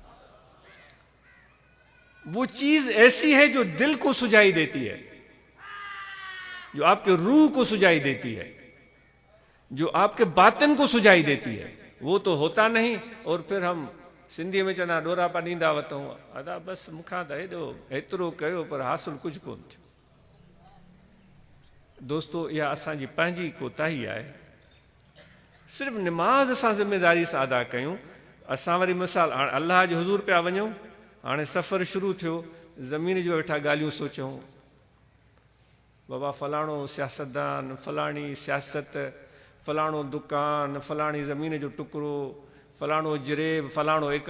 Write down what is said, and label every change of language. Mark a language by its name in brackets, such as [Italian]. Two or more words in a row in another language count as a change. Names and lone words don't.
[Urdu] وہ چیز ایسی ہے جو دل کو سجائی دیتی ہے، جو آپ کے روح کو سجائی دیتی ہے، جو آپ کے باطن کو سجائی دیتی ہے. وہ تو ہوتا نہیں، اور پھر ہم سندھی میں [Sindhi] چنا ڈورا پا ڈیندا وتوں ادا بس مکھاں ته हेॾो एतिरो कयो पर हासिल कुझु कोन थियो. دوستو इहा असांजी पंहिंजी कोताही आहे. सिर्फ़ु निमाज़ असां ज़िम्मेदारी सां अदा कयूं. असां वरी मिसाल हाणे अलाह जे हुज़ूर पिया वञूं, हाणे सफ़र शुरू थियो, ज़मीन जो वेठा ॻाल्हियूं सोचूं, बाबा फलाणो सियासतदान, फलाणी सियासत, फलाणो दुकान, फलाणी ज़मीन जो टुकड़ो, फलाणो जरेब, फलाणो एकड़.